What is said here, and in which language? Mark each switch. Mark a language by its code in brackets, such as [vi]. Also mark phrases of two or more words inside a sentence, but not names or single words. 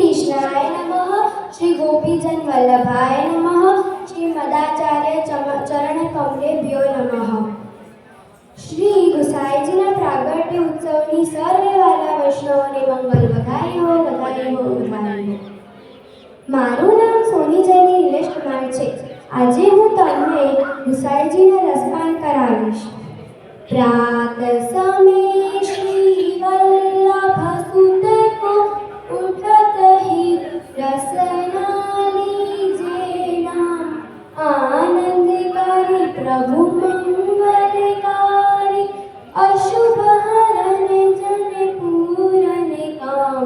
[sa] कृष्णाय नमः, श्री गोपीजन वल्लभाय नमः, श्री मदाचार्य चरण कमलेभ्यो नमः। [gu] શ્રી ગુસાઈજીના પ્રાગટ્ય ઉત્સવની સર્વે વાલા વૈષ્ણવોને મંગલ વધાય હો, વધાય હો, વધાય હો। મારું નામ સોની જયની નિલેશ કુમાર છે। આજે હું તમને ગુસાઈજીના રસપાન કરાવીશ। [bra] प्रात समय श्री वल्लभ सुत को उठत ही रसना लीजे नाम, आनंदकारी प्रभु मंगलकारी, अशुभ हरण जन पूरन काम।